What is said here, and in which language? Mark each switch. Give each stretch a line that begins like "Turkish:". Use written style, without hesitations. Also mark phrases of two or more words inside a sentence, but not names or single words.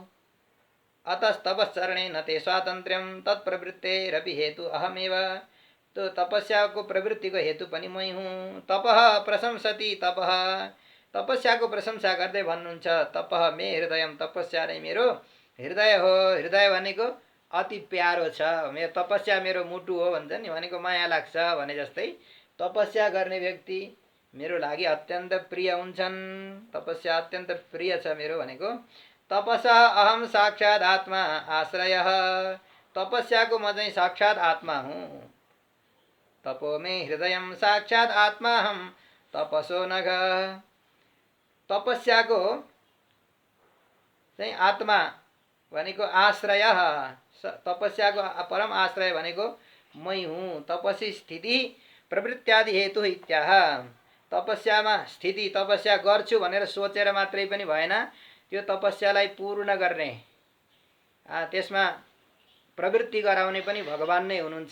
Sanskrit: अतः तपश्चरणे न ते स्वातन्त्र्यम तत्प्रवृत्तेरपि हेतु अहमेव,
Nepali: तो तपस्याको प्रवृत्तिको हेतु पनि मै हुँ।
Sanskrit: तपः प्रशंसति तपः,
Nepali: तपस्याको प्रशंसा गर्दै भन्नुहुन्छ
Sanskrit: तपः मे हृदयम,
Nepali: तपस्या नै मेरो हृदय हो। हृदय भनेको अति प्यारो छ, मेरो तपस्या मेरो मुटु हो भन्छ नि, भनेको माया लाग्छ भने जस्तै तपस्या गर्ने व्यक्ति मेरो लागि अत्यन्त प्रिय हुन्छन्। तपस्या अत्यन्त प्रिय छ मेरो भनेको।
Sanskrit: तपसः अहम साक्षात् आत्मा आश्रयः,
Nepali: तपस्याको म चाहिँ साक्षात् आत्मा हुँ।
Sanskrit: तपो मे हृदयम साक्षात् आत्माहम तपसो नघ,
Nepali: तपस्याको चाहिँ आत्मा भनेको आश्रय, तपस्याको परम आश्रय भनेको मै हुँ।
Sanskrit: तपसी स्थिति प्रवृत्त्यादि हेतु इत्याह,
Nepali: तपस्यामा स्थिति, तपस्या गर्छु भनेर सोचेर मात्रै पनि भएन, त्यो तपस्यालाई पूर्ण गर्ने, त्यसमा प्रवृत्ति गराउने पनि भगवान नै हुनुहुन्छ।